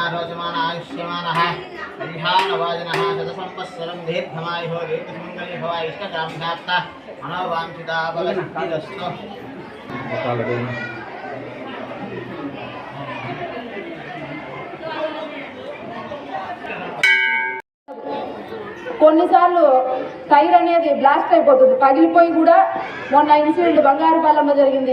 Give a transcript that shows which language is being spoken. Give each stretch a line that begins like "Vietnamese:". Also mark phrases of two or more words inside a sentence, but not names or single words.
Sanskrit: रोचमान आयुष्यमानः हरिहानवाजनः शतसंवत्सरं दीर्घमायुः दीर्घसुमङ्गली भव इष्टकाम्यात्ता मनोवाञ्छिता बलसिद्धिरस्तु।
Telugu: కొన్నిసార్లు టైర్ అనేది బ్లాస్ట్ అయిపోతుంది, పగిలిపోయి కూడా మొన్న ఇన్సిడెంట్ బంగారుపాలెంలో జరిగింది.